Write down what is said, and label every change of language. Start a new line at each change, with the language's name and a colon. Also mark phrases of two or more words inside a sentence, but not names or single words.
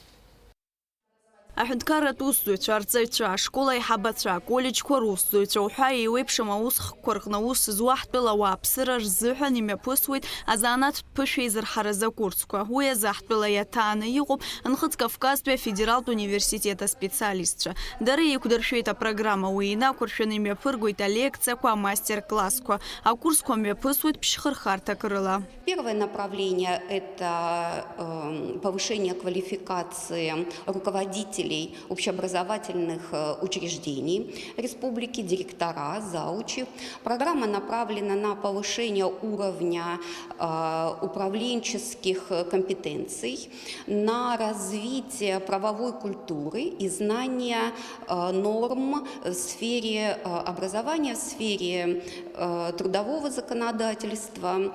Abkhazian: Аҳәынҭқарратә усзуҩцәа, арҵаҩцәа, ашкол аиҳабацәа, аколлеџьқәа русзуҩцәа уҳәа еиуеиԥшым аусхкқәа рҟны аус зуа ҳтәыла ауааԥсыра рзыҳәан имҩаԥысуеит азанааҭтә ԥышәа изырҳараз акурсқәа. Уи азы ҳтәыла иаҭааны иҟоуп Нхыҵ Кавказтәи афедералтә университет аспециалистцәа. Дара еиқәдыршәеит апрограмма, уи инақәыршәаны имҩаԥыргоит алекциақәа, амастер-классқәа. Акурсқәа мҩаԥысуеит ԥшьхырхарҭак рыла.
Russian: Первое направление – это повышение квалификации руководителей общеобразовательных учреждений республики, директора, заучи. Программа направлена на повышение уровня управленческих компетенций, на развитие правовой культуры и знания норм в сфере образования, в сфере трудового законодательства.